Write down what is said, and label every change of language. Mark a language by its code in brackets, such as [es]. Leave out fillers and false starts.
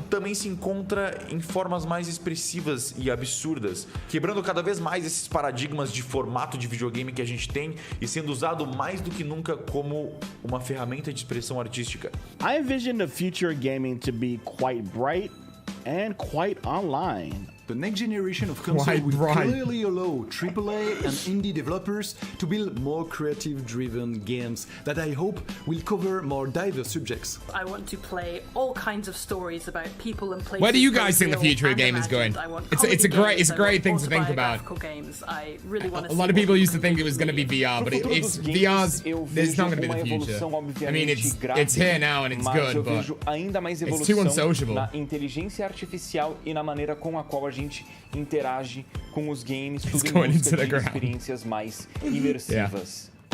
[pt] que também se encontra em formas mais expressivas e absurdas, quebrando cada vez mais esses paradigmas de formato de videogame que a gente tem e sendo usado mais do que nunca como uma ferramenta de expressão artística. [en] I envision the future of gaming to be quite bright and quite online. The next generation of console will clearly allow AAA and indie developers to build more creative-driven games that I hope will cover more diverse subjects. I want to play all kinds of stories about people and places. Where do you guys think the future of gaming is going? It's a great thing to think about. I really want to a lot of people used to think it was going to be VR, but it's VR's. It's not going to be the future. I mean, it's here now and it's good, but it's too unsociable. [pt] Na inteligência artificial e na maneira com a qual a gente interage com os games, tudo em busca de experiências mais imersivas.